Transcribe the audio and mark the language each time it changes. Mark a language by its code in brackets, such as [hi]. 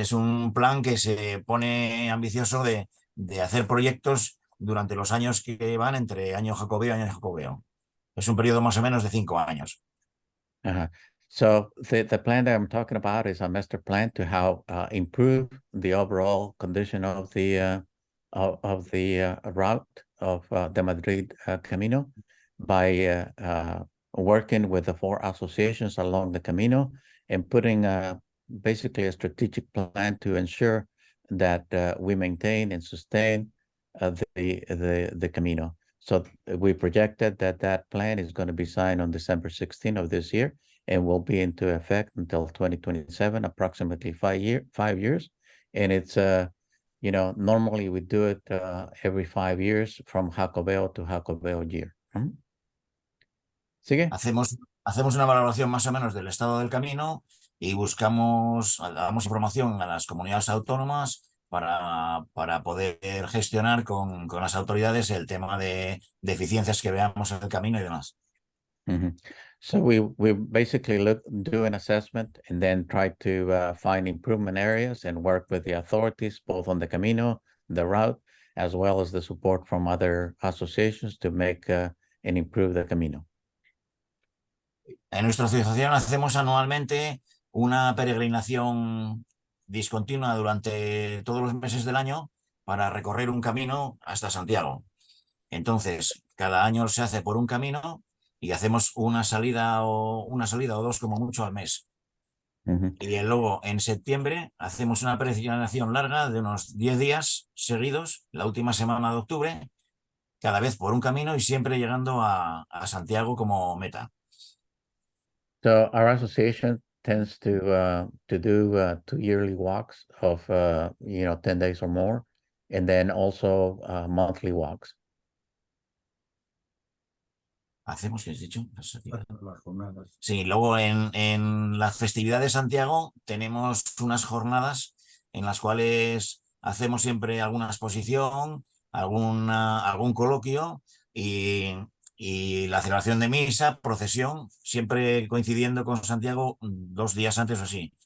[es] Es un plan que se pone ambicioso de hacer proyectos durante los años que van entre año jacobeo y año jacobeo. Es un periodo más o menos de 5 años. [en] So the plan that I'm talking about is a master plan to how improve the overall condition of the route of the Madrid Camino by working with the 4 associations along the Camino and putting basically a strategic plan to ensure that we maintain and sustain the Camino. So we projected that plan is going to be signed on December 16th of this year and will be into effect until 2027, approximately 5 years. And it's, normally we do it every 5 years from Jacobeo to Jacobeo year. [es] ¿Sigue? Hacemos una valoración más o menos del estado del camino y damos información a las comunidades autónomas para poder gestionar con las autoridades el tema de deficiencias que veamos en el camino y demás. [en] So we basically do an assessment and then try to find improvement areas and work with the authorities, both on the Camino, the route, as well as the support from other associations to make and improve the Camino. [es] En nuestra asociación hacemos anualmente una peregrinación discontinua durante todos los meses del año para recorrer un camino hasta Santiago. Entonces, cada año se hace por un camino y hacemos una salida o 2 como mucho al mes. Y luego en septiembre hacemos una peregrinación larga de unos 10 días seguidos, la última semana de octubre, cada vez por un camino y siempre llegando a Santiago como meta. [en] So our association tends to do 2 yearly walks of 10 days or more, and then also monthly walks. [es] ¿Hacemos qué has dicho? Sí, luego en la festividad de Santiago tenemos unas jornadas en las cuales hacemos siempre alguna exposición, algún coloquio y la celebración de misa, procesión, siempre coincidiendo con Santiago 2 días antes o así.